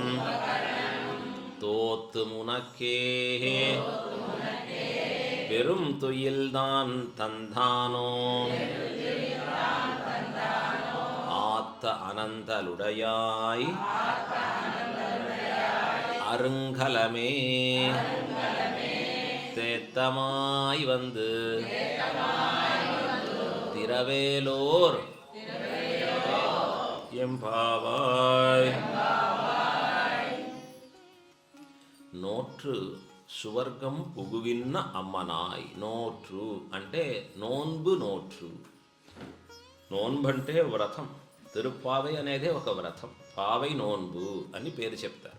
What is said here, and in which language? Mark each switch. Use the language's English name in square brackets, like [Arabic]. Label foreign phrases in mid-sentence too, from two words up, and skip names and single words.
[Tamil] தோத்து முனக்கே பெரும் துயில்தான் தந்தானோ ஆத்த அனந்தலுடையாய் அருங்கலமே தேத்தமாய் வந்து திரவேலோர் எம்பாவாய். நோற்று சுவர்க்கம் புகுகின்ற அம்மனாய். [Telugu] నోట్రు అంటే నోన్బు. నోట్రు నోన్బు అంటే వ్రతం. తిరుప్పావై అనేది ఒక వ్రతం. [Tamil] பாவை நோன்பு [Telugu] అని పేరు చెప్తారు.